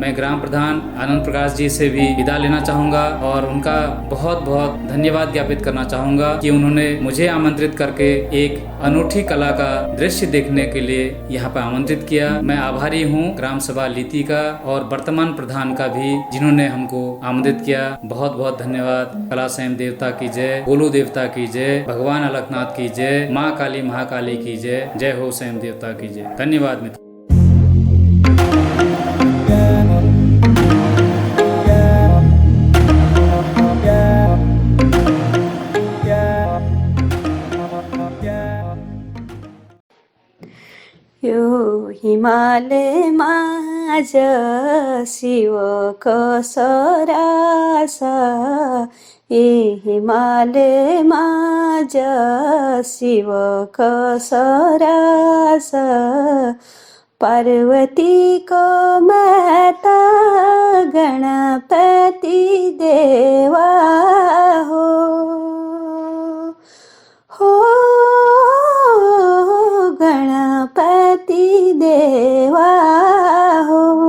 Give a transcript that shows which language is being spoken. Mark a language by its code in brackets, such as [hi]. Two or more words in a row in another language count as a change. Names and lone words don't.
[hi] मैं ग्राम प्रधान आनंद प्रकाश जी से भी विदा लेना चाहूँगा और उनका बहुत बहुत धन्यवाद ज्ञापित करना चाहूँगा कि उन्होंने मुझे आमंत्रित करके एक अनूठी कला का दृश्य देखने के लिए यहाँ पर आमंत्रित किया। मैं आभारी हूँ ग्राम सभा लीती का और वर्तमान प्रधान का भी, जिन्होंने हमको आमंत्रित किया। बहुत बहुत धन्यवाद। कला स्वयं देवता की जय, गोलू देवता की जय, भगवान अलकनाथ की जय, माँ काली महाकाली की जय। जय हो स्वयं देवता की जय। धन्यवाद मित्र। [kfy] यो हिमालय माझ शिव कसरास, ए हिमालय माझ शिव कसरास, पार्वती को माता गणपति देवा हो गणपति देवा हो।